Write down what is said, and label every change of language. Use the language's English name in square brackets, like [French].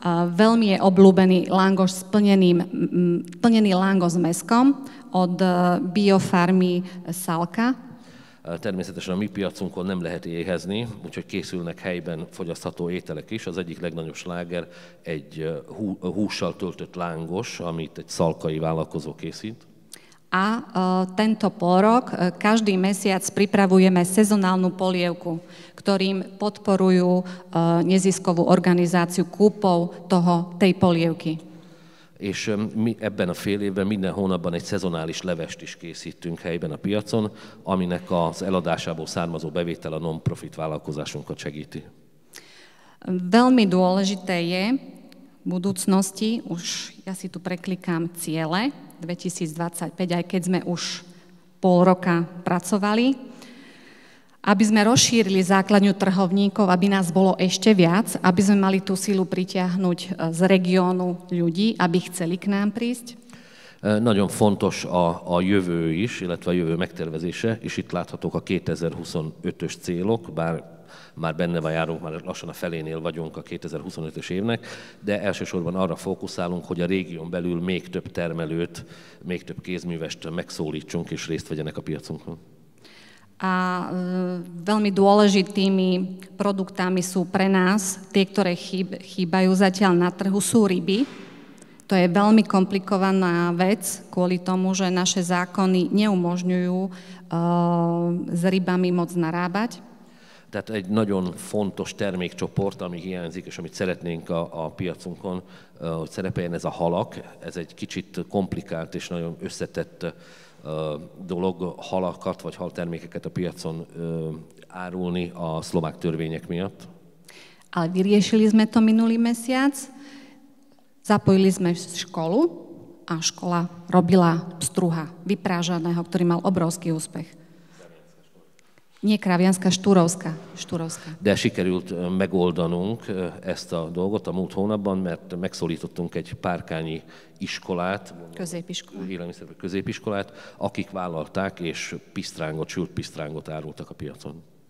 [Slovak] Veľmi je obľúbený langoš plnený langoš s mäskom od biofarmy Salka. [Hungarian] Természetesen a mi piacunkon nem lehet éhezni, úgyhogy készülnek helyben fogyasztható ételek is. Az egyik legnagyobb sláger egy hússal töltött lángos, amit egy szalkai vállalkozó készít. [Slovak] A tento pôrok každý mesiac pripravujeme sezonálnu polievku, ktorým podporujú neziskovú organizáciu kúpou tej polievky. [Hungarian] És mi ebben a fél évben minden hónapban egy szezonális levest is készítünk helyben a piacon, aminek az eladásából származó bevétel a non-profit vállalkozásunkat segíti. [Slovak] Veľmi dôležité je v budúcnosti, už ja si tu preklikám ciele 2025, aj keď sme už pol roka pracovali, aby sme rozšírili základňu trhovníkov, aby nás bolo ešte viac, aby sme mali tú silu pritiahnuť z regiónu ľudí, aby chceli k nám prísť. [Hungarian] Nagyon fontos a jövő is, illetve a jövő megtervezése, és itt láthatók a 2025-ös célok, bár már benne járunk, már lassan a felénél vagyunk a 2025-ös évnek, de elsősorban arra fókuszálunk, hogy a régión belül még több termelőt, még több kézművest megszólítsunk és részt vegyenek a piacunkon. [Slovak] A veľmi dôležitými produktami sú pre nás, tie, ktoré chýbajú zatiaľ na trhu, sú ryby. To je veľmi komplikovaná vec kvôli tomu, že naše zákony neumožňujú s rybami moc narábať. [Hungarian] Tehát egy nagyon fontos termékcsoport, ami hiányzik, és amit szeretnénk a piacunkon, hogy szerepeljen, ez a halak. Ez egy kicsit komplikált és nagyon összetett dolog halakat vagy haltermékeket a piacon árulni a szlovák törvények miatt. [Slovak] Ale vyriešili sme to minulý mesiac, zapojili sme školu a škola robila pstruha vyprážaného, ktorý mal obrovský úspech. Nie Kravianska, Štúrovska. [Hungarian] De sikerült megoldanunk ezt a dolgot a múlt hónapban, mert megszólítottunk egy párkányi iskolát, középiskolát, akik vállalták és sült pisztrángot árultak a piacon.